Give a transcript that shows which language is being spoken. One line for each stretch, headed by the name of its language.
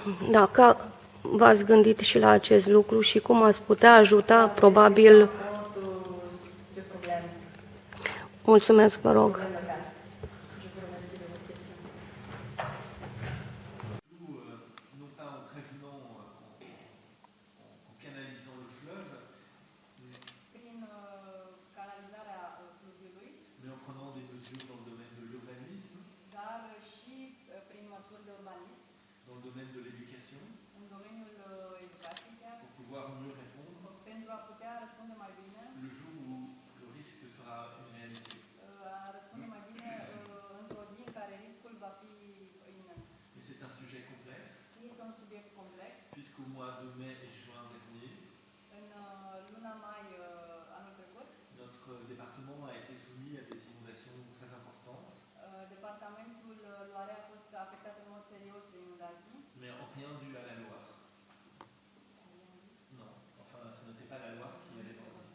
Romanian: Dacă v-ați gândit și la acest lucru și cum ați putea ajuta, probabil.
French: Ce problème?
Romanian: Mulțumesc, vă rog.
French: Problème local. Je vous remercie de votre question. Non pas en prévenant, en canalisant le fleuve,
Romanian: Prin canalizarea fluviului,
French: mais en prenant des mesures dans le domaine de l'urbanisme,
Romanian: dar și prin măsuri de urbanism,
French: dans le domaine de l'éducation,
Romanian: în domeniul educației chiar,
French: pour pouvoir mieux répondre
Romanian: pentru a putea răspunde mai bine,
French: le jour où le risque sera une réalité.
Romanian: a răspunde mai bine într-o zi în care riscul va fi iminent.
French: Mais c'est un sujet complexe,
Romanian: Este un subiect complex.
French: puisqu'au mois de mai et juin dernier,
Romanian: În luna mai anul trecut,
French: notre département a été soumis à des inondations très importantes,
Romanian: departamentul Loare a fost afectat în mod serios de inundații,
French: mais en rien dû à la Loire. Non, enfin, ce n'était pas la Loire qui allait dans.